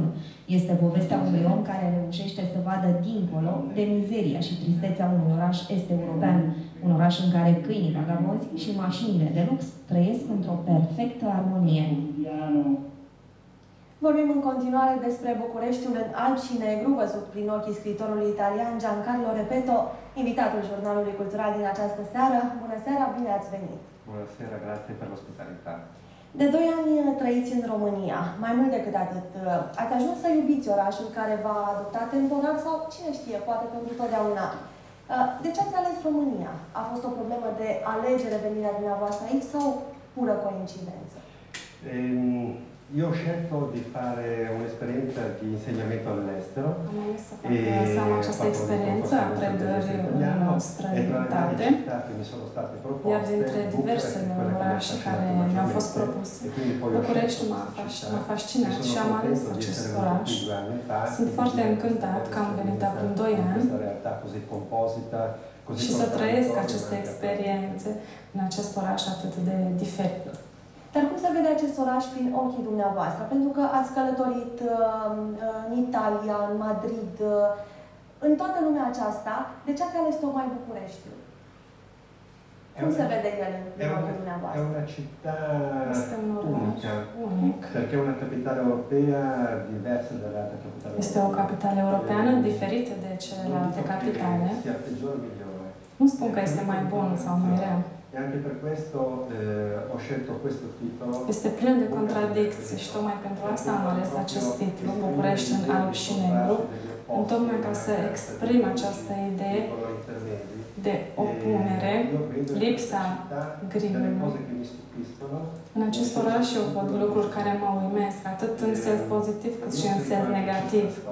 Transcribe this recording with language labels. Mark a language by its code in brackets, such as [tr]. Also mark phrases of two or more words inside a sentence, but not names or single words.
[ro] Este povestea unui om care reușește să vadă dincolo de mizeria și tristețea unui oraș est-european, un oraș în care câinii vagabonzi și mașinile de lux trăiesc într-o perfectă armonie. Vorbim în continuare despre Bucureștiul în alb și negru, văzut prin ochii scriitorului italian Giancarlo Repetto, invitatul jurnalului cultural din această seară. Bună seara, bine ați venit! Bună seara, [it] grazie per l'ospitalità. [ro] De 2 ani trăiți în România. Mai mult decât atât, ați ajuns să iubiți orașul care v-a adoptat temporar sau, cine știe, poate pentru totdeauna. De ce ați ales România? A fost o problemă de alegere venirea dumneavoastră aici sau pură coincidență? [it] Io ho scelto di fare un'esperienza di insegnamento all'estero. [ro] Am ales să am această experiență a predării în străinătate, iar dintre diversele orașe care mi-au fost propuse, Bucureștiul m-a fascinat și am ales acest oraș. Sunt foarte încântat că am venit acum 2 ani și să trăiesc aceste experiențe în acest oraș atât de diferit. Dar cum se vede acest oraș prin ochii dumneavoastră? Pentru că ați călătorit în Italia, în Madrid, în toată lumea aceasta. De ce ați ales tocmai Bucureștiul? Cum se vede el în ochii dumneavoastră? [it] È una città unica, perché è una capitale europea diversa dalle altre capitali europee. [ro] Este o capitală europeană diferită de celelalte capitale. Nu spun că este mai bun sau mai rea. [it] E anche per questo ho scelto questo titolo. [ro] Este plin de contradicții și tocmai pentru asta am ales acest titlu, București în alb și negru, tocmai ca să exprim această idee de opunere, lipsa grimului. În acest oraș eu văd lucruri care mă uimesc, atât în sens pozitiv cât și în sens negativ.